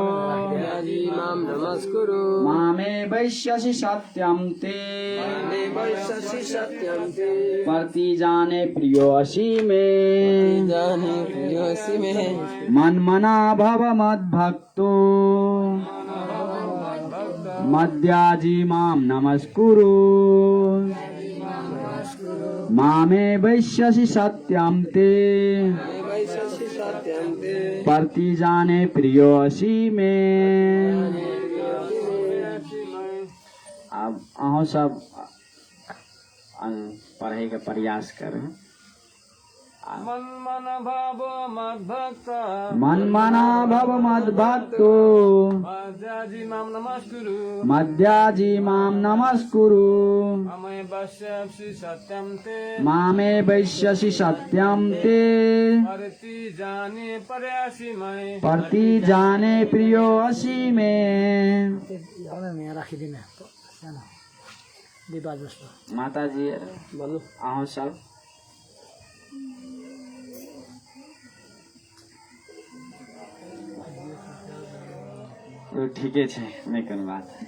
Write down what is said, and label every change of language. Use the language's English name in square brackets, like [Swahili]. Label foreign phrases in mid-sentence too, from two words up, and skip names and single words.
[Sanskrit] मामे वैश्यसि सत्यम ते प्रतिजाने प्रियो असि में मनमना भव मद भक्तो मद्याजी माम नमस्कुरु मामे वैश्यसि सत्यम ते प्रतिजाने प्रियो असि में। [Maithili] अब अहों सब पढ़े के प्रयास कर। [Sanskrit] मनमना भव मद्भक्ता मनमना भव मद्भक्तो मद्याजी माम नमस्कुरु मद्याजी माम नमस्कुरु मामे वैश्यसि सत्यम ते मामे वैश्यसि सत्यम ते प्रतिजाने पर्यासि मैं प्रतिजाने प्रियो असि में। माता जी [Maithili] बोलो अहों सब तो ठीके छे, नहीं कोनो बात।